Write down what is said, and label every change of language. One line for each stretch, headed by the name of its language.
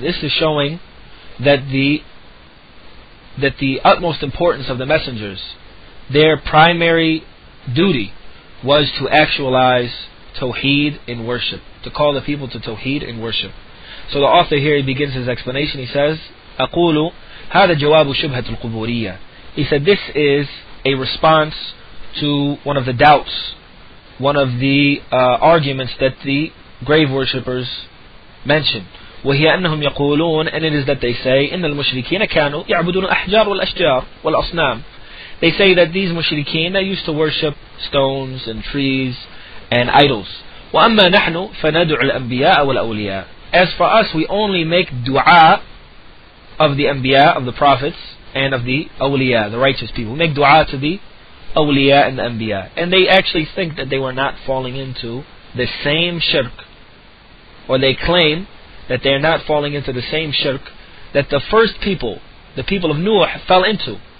English: This is showing that the utmost importance of the messengers, their primary duty was to actualize Tawheed in worship, to call the people to Tawheed in worship. So the author here, he begins his explanation. He says,
Arabic: أقول هذا جواب شبهة القبورية.
English: He said this is a response to one of the doubts, one of the arguments that the grave worshippers mention.
Arabic: وهي أنهم يقولون,
English: and it is that they say,
Arabic: إن المشركين كانوا يعبدون الأحجار والأشجار والأصنام.
English: They say that these mushrikeen, they used to worship stones and trees and idols.
Arabic: وأما نحن فندع الأنبياء والأولياء.
English: As for us, we only make dua of the anbiya, of the prophets, and of the awliya, the righteous people. We make dua to the awliya and the anbiya. And they actually think that they were not falling into the same shirk, or they claim that they are not falling into the same shirk that the first people, the people of Nuh, fell into.